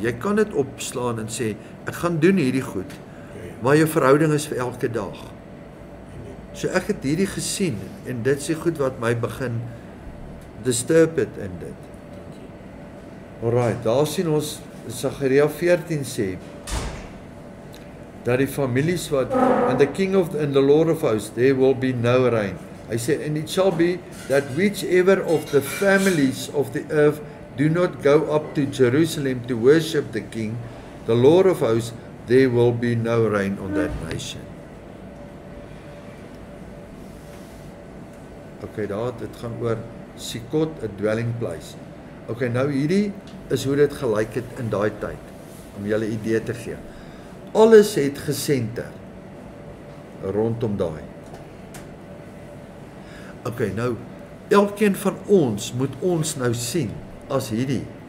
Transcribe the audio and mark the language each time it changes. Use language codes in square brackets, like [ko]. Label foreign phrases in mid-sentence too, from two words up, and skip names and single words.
[af] Jy kan dit opslaan en sê ek gaan doen hierdie goed. Maar jou verhouding is vir elke dag. So ek het hierdie gesien en dit is die goed wat my begin disturb het in dit. Alright, daar sien ons Sagaria 14 sê dat die families wat [en] and the Lord of hosts, there will be no rain. [af] Hy sê, [en] and it shall be that whichever of the families of the earth do not go up to Jerusalem to worship the King, the Lord of hosts, there will be no rain on that nation. [af] Okay, dit gaan oor Sikot, [en] a dwelling place. [af] Okay, nou hierdie is hoe dit gelyk het in daai tyd, om julle 'n idee te gee. Alles het gesenter rondom daai. Okay, nou, elkeen van ons moet ons nou sien as hierdie.